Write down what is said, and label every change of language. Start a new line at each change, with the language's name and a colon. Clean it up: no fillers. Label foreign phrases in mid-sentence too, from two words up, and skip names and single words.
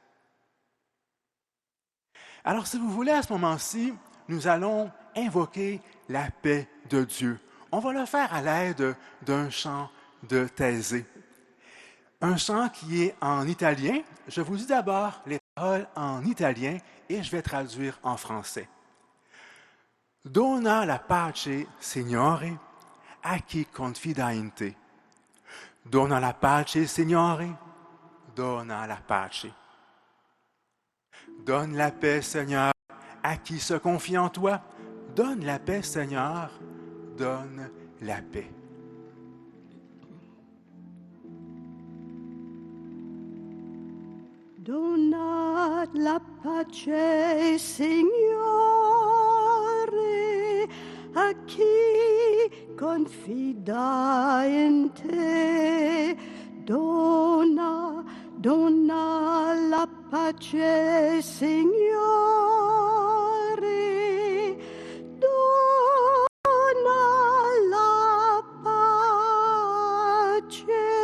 French: Alors, si vous voulez, à ce moment-ci, nous allons invoquer la paix de Dieu. On va le faire à l'aide d'un chant de Taizé. Un chant qui est en italien. Je vous dis d'abord les paroles en italien et je vais traduire en français.
Italian: Dona la pace, Signore, a chi confida in te. Dona la pace, Signore, dona la pace.
French: Donne la paix, Seigneur, à qui se confie en toi. Donne la paix, Seigneur, donne la paix.
Italian: Dona la pace, Signore, a chi confida in te, dona la pace, Signore, dona la pace.